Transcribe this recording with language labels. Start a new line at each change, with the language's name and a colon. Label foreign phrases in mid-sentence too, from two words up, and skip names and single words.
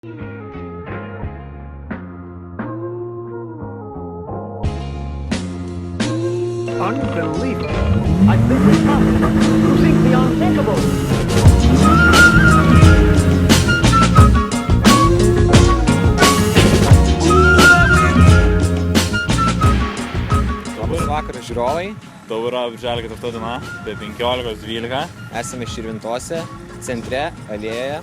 English: Unbelievable. I think we found it. You think the unthinkable.
Lithuanian: Labas vakaras, žiūrovai. Tauro Birželio 4 diena, be 15:12. Esame Širvintose, centre, alėjoje.